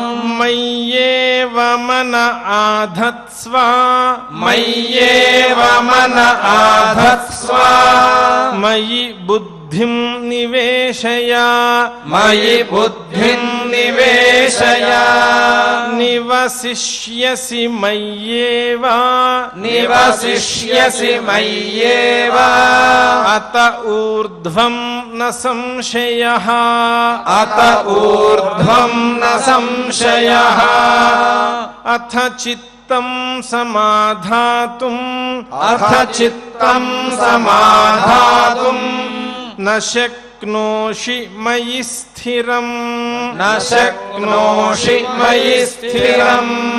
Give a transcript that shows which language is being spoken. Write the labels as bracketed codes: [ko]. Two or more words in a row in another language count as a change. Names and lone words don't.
[sa] మయ్యేవ మన ఆధత్స్వ మయ్యేవ మన ఆధత్స్వ మయి బుద్ధిం నివేశయ మయి బుద్ధిం నివేశయ నివసిష్యసి మయ్యేవ నివసిష్యసి మయ్యేవ అత ఊర్ధ్వం న సంశయః అత ఊర్ధ్వం న సంశయః అథ చిత్తం సమాధాతుం అథ చిత్తం సమాధాతుం న శక్నోషి మయి స్థిరం న శక్నోషి మయి స్థిరం